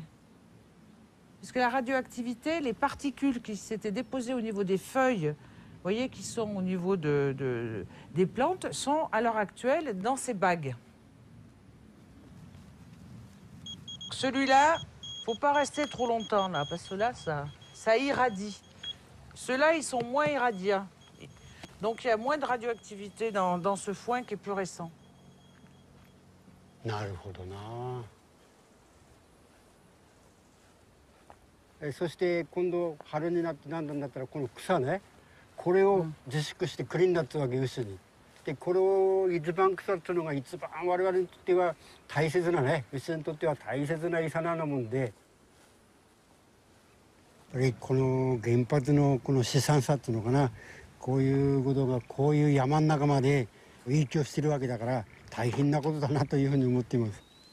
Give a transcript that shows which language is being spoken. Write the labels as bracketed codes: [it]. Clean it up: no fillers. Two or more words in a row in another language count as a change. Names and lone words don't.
[fr] Parce que la radioactivité, les particules qui s'étaient déposées au niveau des feuilles, vous voyez, qui sont au niveau des plantes, sont à l'heure actuelle dans ces bagues. Celui-là, il ne faut pas rester trop longtemps là, parce que là, ça irradie. Ceux-là, ils sont moins irradiants. Donc il y a moins de radioactivité dans ce foin qui est plus récent. [ja] なるほどな。そして今度春になって何だったらこの草ね、これを自粛してクリーンになったわけ、薄に。でこれを一番草っていうのが一番我々にとっては大切なね、薄にとっては大切な餌なもんで、やっぱりこの原発のこの悲惨さっていうのかな、こういうことがこういう山の中まで影響してるわけだから大変なことだなというふうに思っています。